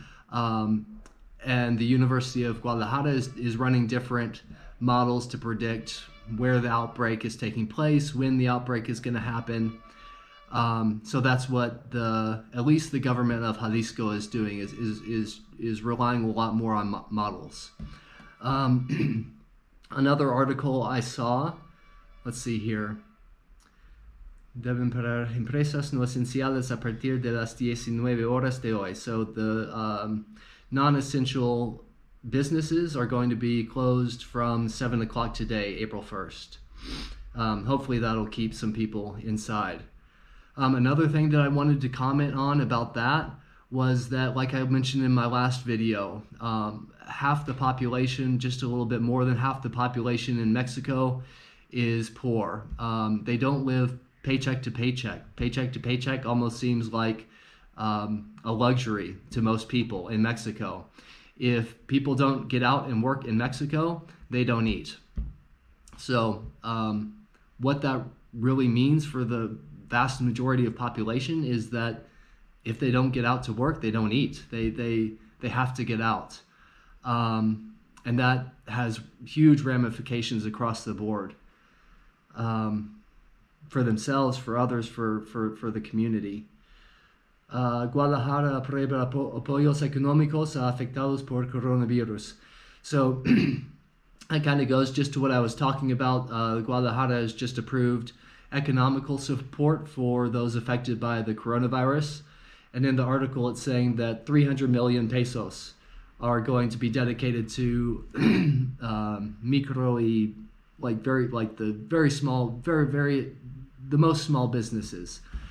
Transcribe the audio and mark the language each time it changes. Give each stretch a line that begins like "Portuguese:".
English: And the University of Guadalajara is running different models to predict where the outbreak is taking place, when the outbreak is going to happen. So that's what at least the government of Jalisco is doing, is relying a lot more on models. Another article I saw, let's see here.
Spanish: Deben parar empresas no esenciales a partir de las 19 horas de hoy.
English: So the non-essential businesses are going to be closed from 7 o'clock today, April 1st. Hopefully that'll keep some people inside. Another thing that I wanted to comment on about that was that, like I mentioned in my last video, half the population, just a little bit more than half the population in Mexico is poor. They don't live paycheck to paycheck. Paycheck to paycheck almost seems like a luxury to most people in Mexico. If people don't get out and work in Mexico, they don't eat. So what that really means for the vast majority of population is that if they don't get out to work, they don't eat. They have to get out. And that has huge ramifications across the board. for themselves, for others, for the community.
Spanish: Guadalajara aprueba apoyos económicos afectados por coronavirus.
English: So that kind of goes just to what I was talking about. Guadalajara has just approved economical support for those affected by the coronavirus. And in the article, it's saying that 300 million pesos are going to be dedicated to the most small businesses.